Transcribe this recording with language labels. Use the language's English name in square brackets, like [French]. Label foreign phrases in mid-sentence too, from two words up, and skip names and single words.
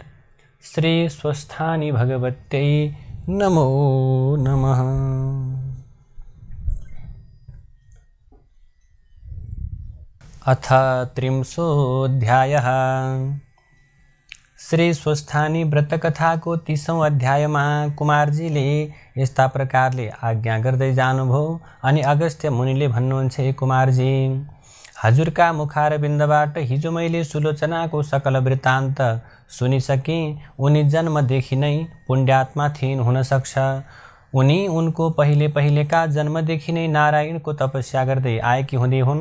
[Sanskrit] श्री स्वस्थानी भगवत्यै नमो नमः। अथ त्रिंशोऽध्यायः। [Nepali] श्री स्वस्थानी व्रतकथाको 30औं अध्यायमा कुमारजीले यस्ता प्रकारले आज्ञा गर्दै जानुभयो अनि अगस्त्य मुनिले भन्नुहुन्छ, हे कुमारजी, हजुरका मुखारविन्दबाट हिजो मैले सुलोचनाको सकल वृत्तान्त सुनिसकेँ। उनी जन्मदेखि नै पुण्यात्मा थिइन्। हुन सक्छ उनी उनको पहिलेका जन्मदेखि नै नारायणको तपस्या गर्दै आएकी हुँदै हुन्।